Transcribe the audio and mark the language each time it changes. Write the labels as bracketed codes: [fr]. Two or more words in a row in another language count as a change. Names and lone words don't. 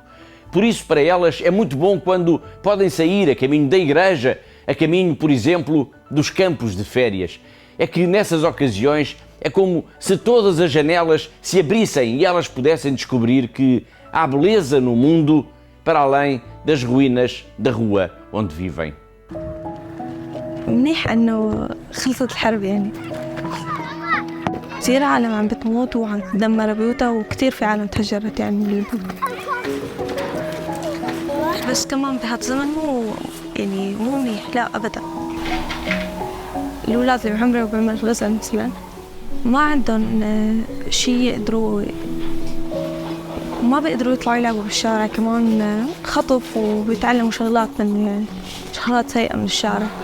[pt] Por isso, para elas, é muito bom quando podem sair a caminho da igreja, a caminho, por exemplo, dos campos de férias. É que nessas ocasiões é como se todas as janelas se abrissem e elas pudessem descobrir que há beleza no mundo para além das ruínas da rua onde vivem. [ar] منيح انه خلصت الحرب يعني كثير عالم عم بتموت وعم تدمر بيوتها وكثير في عالم تهجرت يعني من البيوت بس كمان بهالزمن مو منيح لا ابدا الاولاد اللي بعمري وبعمر غزل مثلا ما عندهم شيء يقدروا ما بيقدروا يطلعوا يلعبوا بالشارع كمان خطف وبيتعلموا شغلات سيئة من الشارع.